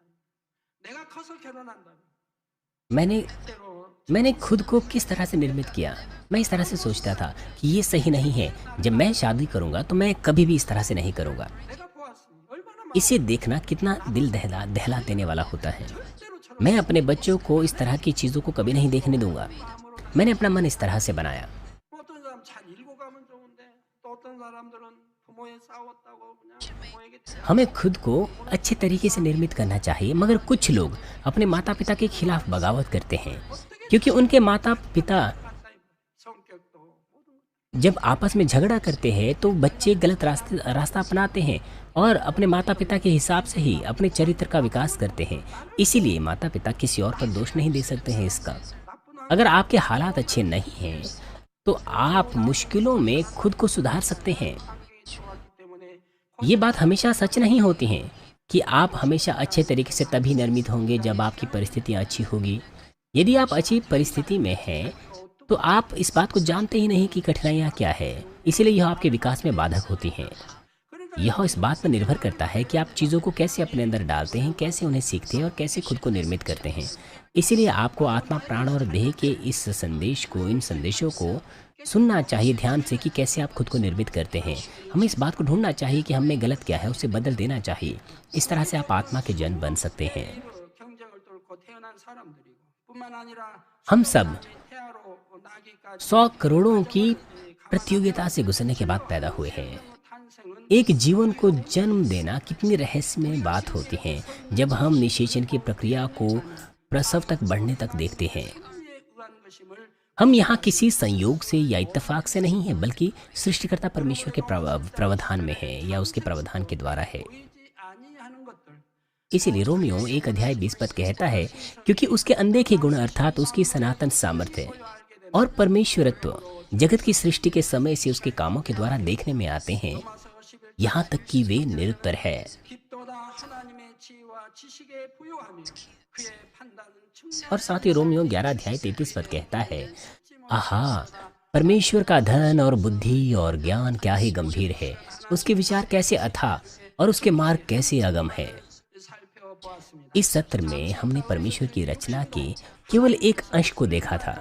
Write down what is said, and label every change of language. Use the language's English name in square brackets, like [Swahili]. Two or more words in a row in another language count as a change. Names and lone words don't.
[Korean] 내가 커서 결혼한다면 [Hindi] मैंने खुद को किस तरह से निर्मित किया? मैं इस तरह से सोचता था कि ये सही नहीं है। जब मैं शादी करूंगा तो मैं कभी भी इस तरह से नहीं करूंगा। [Korean] 내가 보았으니 얼마나 [Hindi] इसे देखना कितना दिल दहला देने वाला होता है। [Korean] 절대로 저런 [Hindi] मैं अपने बच्चों को इस तरह की चीज़ों को कभी नहीं देखने दूंगा। मैंने अपना मन इस तरह से बनाया। [Korean] 어떤 사람 잘 읽어가면 좋은데 또 어떤 사람들은 부모에 싸웠다고 그냥 부모에게 [Hindi] हमें खुद को अच्छे तरीके से निर्मित करना चाहिए, मगर कुछ लोग अपने माता पिता के खिलाफ बगावत करते हैं, क्योंकि उनके माता पिता [Korean] 맞다 성격도 모든 [Hindi] जब आपस में झगड़ा करते हैं तो बच्चे गलत रास्ता अपनाते हैं और अपने माता पिता के हिसाब से ही अपने चरित्र का विकास करते हैं। इसीलिए माता पिता किसी और पर दोष नहीं दे सकते हैं इसका। [Korean] 나쁜 [Hindi] अगर आपके हालात अच्छे नहीं हैं तो आप मुश्किलों में खुद को सुधार सकते हैं। [Korean] 환경이 좋았기 때문에 [Hindi] ये बात हमेशा सच नहीं होती है कि आप हमेशा अच्छे तरीके से तभी निर्मित होंगे जब आपकी परिस्थितियाँ अच्छी होगी। यदि आप अच्छी परिस्थिति में हैं तो आप इस बात को जानते ही नहीं कि कठिनाइयाँ क्या है, इसीलिए यह आपके विकास में बाधक होती हैं। [Korean] 그러니까 [Hindi] यह इस बात पर निर्भर करता है कि आप चीज़ों को कैसे अपने अंदर डालते हैं, कैसे उन्हें सीखते हैं और कैसे खुद को निर्मित करते हैं। इसीलिए आपको आत्मा, प्राण और देह के इस संदेश को, इन संदेशों को सुनना चाहिए ध्यान से कि कैसे आप खुद को निर्मित करते हैं। हमें इस बात को ढूंढना चाहिए कि हम में गलत क्या है, उसे बदल देना चाहिए। इस तरह से आप आत्मा के जन बन सकते हैं। [Korean] 입으로 경쟁을 뚫고 태어난 사람들이고 뿐만 아니라 [Hindi] हम सब [Korean] 태아로 나기까지 [Hindi] 100 करोड़ों की प्रतियोगिता से गुजरने के बाद पैदा हुए हैं। [Korean] 탄생은 [Hindi] एक जीवन को जन्म देना कितनी रहस्यमय बात होती है जब हम निषेचन की प्रक्रिया को प्रसव तक बढ़ने तक देखते हैं। [Korean] 의에 의한 것임을 [Hindi] हम यहाँ किसी संयोग से या इत्तेफाक से नहीं हैं, बल्कि सृष्टिकर्ता परमेश्वर के प्रावधान में है या उसके प्रावधान के द्वारा है। [Korean] 보이지 아니하는 것들 [Hindi] इसीलिए रोमियो 1 अध्याय 20 पद कहता है, क्योंकि उसके अनदेखे गुण अर्थात उसकी सनातन सामर्थ्य और परमेश्वरत्व जगत की सृष्टि के समय से उसके कामों के द्वारा देखने में आते हैं, यहाँ तक कि वे निरुत्तर है। [Korean] 깊도다 하나님의 지혜와 지식에 부요하며 그의 판단은 측량 [Hindi] और साथ ही रोमियो 11 अध्याय 33 पद कहता है, आहा, परमेश्वर का धन और बुद्धि और ज्ञान क्या ही गंभीर है, उसके विचार कैसे अथाह और उसके मार्ग कैसे अगम है। [Korean] 살펴보았습니다. [Hindi] इस सत्र में हमने परमेश्वर की रचना के केवल एक अंश को देखा था।